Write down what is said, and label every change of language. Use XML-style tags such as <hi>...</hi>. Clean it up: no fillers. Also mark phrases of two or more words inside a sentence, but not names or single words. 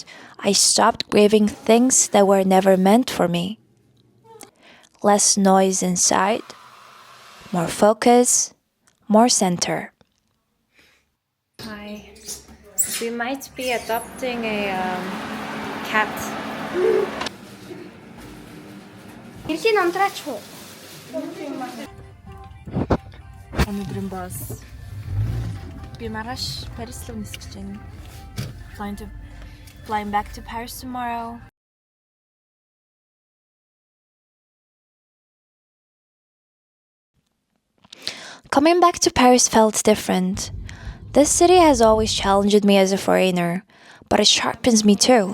<en>I stopped craving things that were never meant for me. Less noise inside, more focus, more center. Hi. We might be adopting a cat.</en> <mn>Өнөөдрийн бас би маргааш Парис руу нисэж байна.</mn> <en>Flying back to Paris tomorrow. Coming back to Paris felt different. This city has always challenged me as a foreigner, but it sharpens me too.</en>